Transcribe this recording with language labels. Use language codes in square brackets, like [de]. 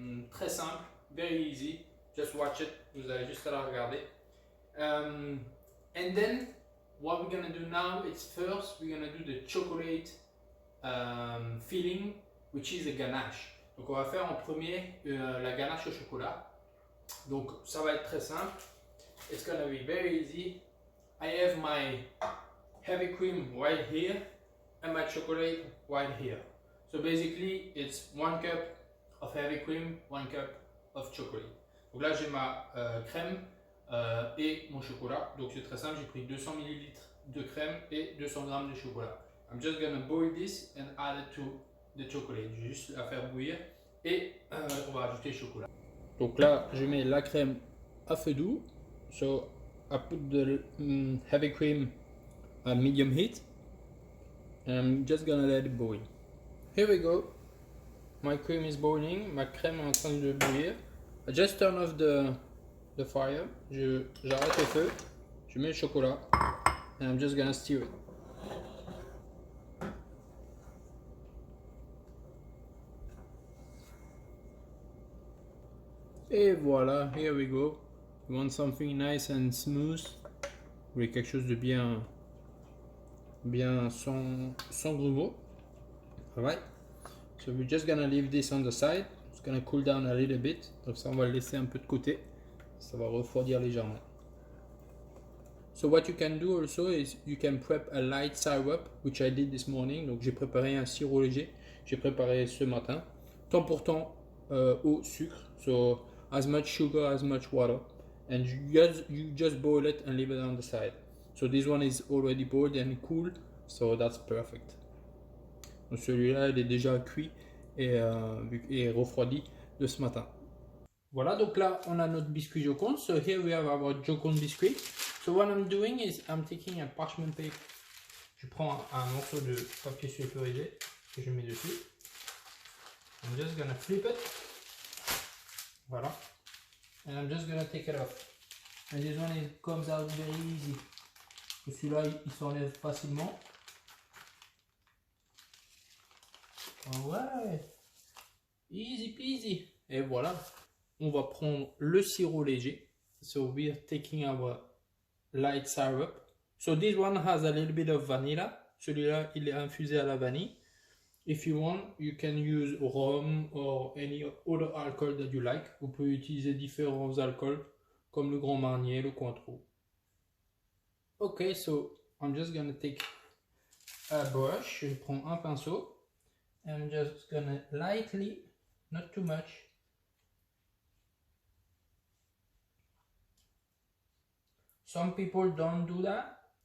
[fr] Très simple, [en] very easy. Just watch it. [fr] Vous avez juste à la regarder. [en] And then what we're gonna do now is first we're gonna do the chocolate filling, which is a ganache. [fr] Donc on va faire en premier la ganache au chocolat. Donc ça va être très simple. [en] It's gonna be very easy. I have my heavy cream right here and my chocolate right here. So basically it's 1 cup of heavy cream, 1 cup of chocolate. [fr] Donc là j'ai ma crème et mon chocolat. Donc c'est très simple, j'ai pris 200 ml de crème et 200 g de chocolat. [en] I'm just gonna boil this and add it to the chocolate. [fr] J'ai juste à faire bouillir et on va ajouter le chocolat. Donc là je mets la crème à feu doux. [en] So I put the heavy cream at medium heat and I'm just gonna let it boil. Here we go. My cream is boiling, [fr] ma crème est en train de bouillir. [en] I just turn off the fire. [fr] J'arrête le feu, je mets le chocolat [en] and I'm just gonna stir it. [fr] Et voilà, [en] here we go. You want something nice and smooth. [fr] Vous voulez quelque chose de bien sans grumeaux. [en] Alright. So we're just gonna leave this on the side. It's gonna cool down a little bit. [fr] Donc ça on va le laisser un peu de côté. Ça va refroidir légèrement. [en] So what you can do also is you can prep a light syrup, which I did this morning. [fr] Donc j'ai préparé un sirop léger. J'ai préparé ce matin. Temps pour temps au sucre. [en] So as much sugar, as much water. And you just boil it and leave it on the side. So this one is already boiled and cool. So that's perfect. [fr] Donc celui-là il est déjà cuit et refroidi de ce matin. Voilà, donc là on a notre biscuit Joconde. [en] So here we have our Joconde biscuit. So what I'm doing is I'm taking a parchment paper. [fr] Je prends un morceau de papier sulfurisé que je mets dessus. [en] I'm just gonna flip it. Voilà. And I'm just gonna take it off. And this one comes out very easy. [fr] Celui-là il s'enlève facilement. Ouais, [en] easy peasy. [fr] Et voilà, on va prendre le sirop léger. [en] So we're taking our light syrup. So this one has a little bit of vanilla. [fr] Celui-là, il est infusé à la vanille. [en] If you want, you can use rum or any other alcohol that you like. [fr] Vous pouvez utiliser différents alcools comme le Grand Marnier, le Cointreau. [en] Ok, so I'm just gonna take a brush. [fr] Je prends un pinceau. [en] I'm just gonna lightly, not too much, some people don't do that.